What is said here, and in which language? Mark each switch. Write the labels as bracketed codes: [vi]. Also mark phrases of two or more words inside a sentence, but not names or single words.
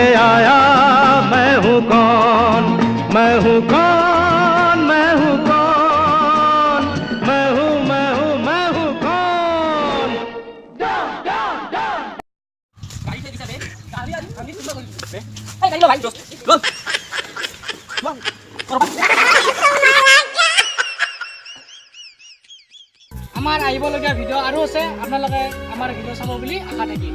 [hi] आया मैं हूँ कौन मैं हूँ कौन मैं हूँ कौन मैं हूँ मैं हूँ मैं हूँ कौन [as] আমাৰ আহিবলগীয়া ভিডিঅ' আৰু আছে আপোনালোকে আমাৰ ভিডিঅ' চাব বুলি আশা থাকিল